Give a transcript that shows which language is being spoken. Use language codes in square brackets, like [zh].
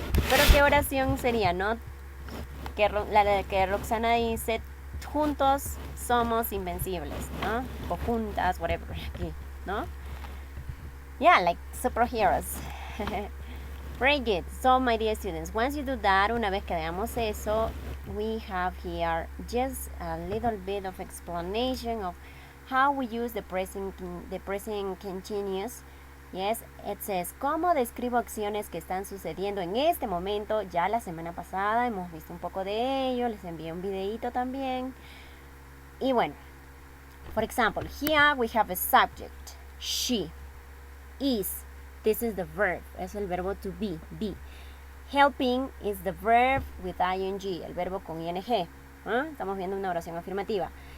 [es] Pero ¿qué oración sería, no? La que Roxana dice, juntos somos invencibles, ¿no? O juntas, whatever, aquí, ¿no? [en] Yeah, like superheroes. Very good. So, my dear students, once you do that, [es] una vez que veamos eso, [en] we have here just a little bit of explanation of how we use the present continuous. [es] Yes, it says, ¿cómo describo acciones que están sucediendo en este momento? Ya la semana pasada hemos visto un poco de ello, les envié un videito también. Y bueno, [en] for example, here we have a subject, she, is, this is the verb, [es] es el verbo [en] to be. Helping is the verb with ing, [es] el verbo con ing. Estamos viendo una oración afirmativa.